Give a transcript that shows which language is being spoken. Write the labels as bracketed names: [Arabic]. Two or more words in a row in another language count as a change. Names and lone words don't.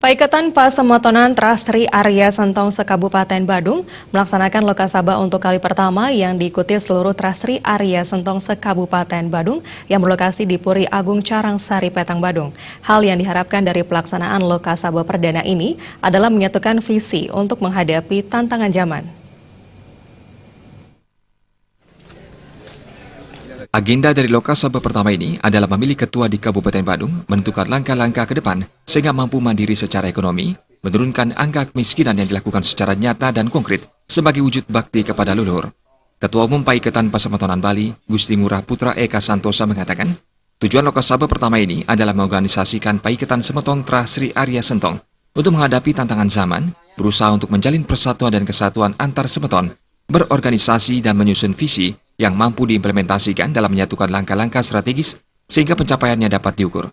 [Indonesian] Paiketan Pasemetonan Trasri Arya Sentong se-Kabupaten Badung melaksanakan Lokasaba untuk kali pertama yang diikuti seluruh Trasri Arya Sentong se-Kabupaten Badung yang berlokasi di Puri Agung Carangsari, Petang, Badung. Hal yang diharapkan dari pelaksanaan Lokasaba perdana ini adalah menyatukan visi untuk menghadapi tantangan zaman. Agenda dari Lokasaba pertama ini adalah memilih ketua di Kabupaten Badung, menentukan langkah-langkah ke depan sehingga mampu mandiri secara ekonomi, menurunkan angka kemiskinan yang dilakukan secara nyata dan konkret sebagai wujud bakti kepada leluhur. Ketua Umum Paiketan Pasemetonan Bali, Gusti Ngurah Putra Eka Santosa mengatakan, tujuan Lokasaba pertama ini adalah mengorganisasikan Paiketan Semeton Trasri Arya Sentong untuk menghadapi tantangan zaman, berusaha untuk menjalin persatuan dan kesatuan antar semeton, berorganisasi dan menyusun visi yang mampu diimplementasikan dalam menyatukan langkah-langkah strategis sehingga pencapaiannya dapat diukur.